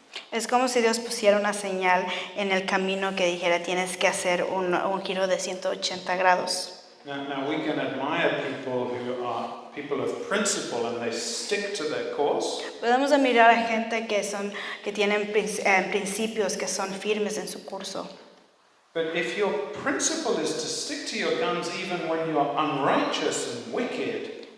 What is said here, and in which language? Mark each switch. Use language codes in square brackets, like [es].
[es] Es como si Dios pusiera una señal en el camino que dijera tienes que hacer un giro de 180 grados. [en] Now we can admire people who are people of principle and they stick to their course. [es] Podemos admirar a gente que tienen principios que son firmes en su curso. [en] But if your principle is to stick to your guns even when you are unrighteous and wicked,